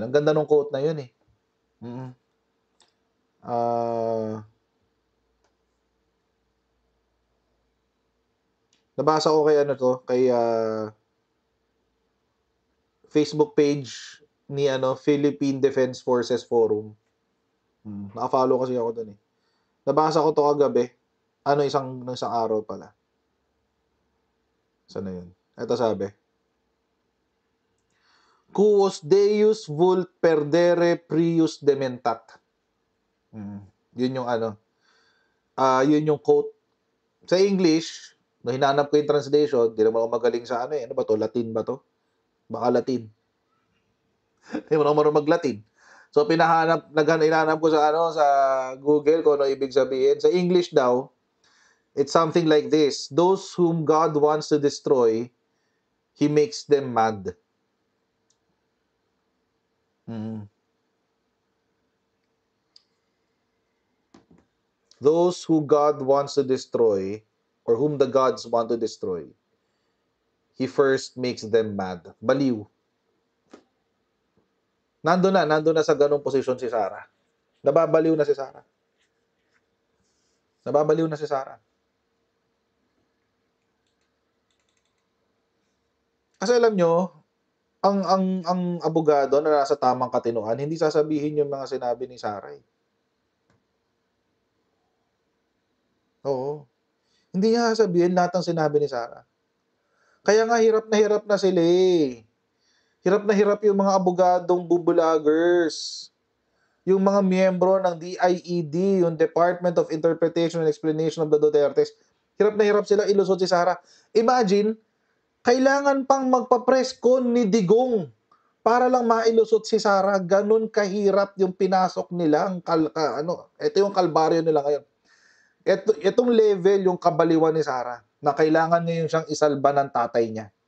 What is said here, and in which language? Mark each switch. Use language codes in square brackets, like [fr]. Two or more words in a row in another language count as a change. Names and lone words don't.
[tl] Ang ganda ng quote na yun eh. Nabasa ko kay Facebook page ni Philippine Defense Forces Forum. Naka-follow kasi ako doon eh. Nabasa ko to kagabi. Isang araw pala. Saan na yun? Ito sabi. [la] Quos Deus vult perdere prius dementat. [tl] Yun yung yun yung quote. Sa English, nung hinanap ko yung translation, di naman ako magaling sa ano ba to? Latin ba to? Baka Latin. Hindi mo naman mag-Latin. So hinanap ko sa sa Google kung ano ibig sabihin. Sa English daw, [en] it's something like this. Those whom God wants to destroy, He makes them mad. Those who God wants to destroy, or whom the gods want to destroy, He first makes them mad. [tl] Baliw. Nandun na sa ganung posisyon si Sara. Nababaliw na si Sara. Kasi alam nyo, ang abogado na nasa tamang katinuan, hindi sasabihin yung mga sinabi ni Sara eh. Oo. Hindi niya sasabihin lahat ng sinabi ni Sara. Kaya nga hirap na sila eh. Hirap na hirap yung mga abogadong bubulagers. Yung mga miyembro ng DIED, yung Department of Interpretation and Explanation of the Dutertes, hirap na hirap sila ilusot si Sara. Imagine, kailangan pang magpa- [en] press con [tl] ni Digong para lang mailusot si Sara. Ganun kahirap yung pinasok nila. Ito yung kalbaryo nila ngayon. Itong level yung kabaliwan ni Sara na kailangan niya yung siyang isalba ng tatay niya.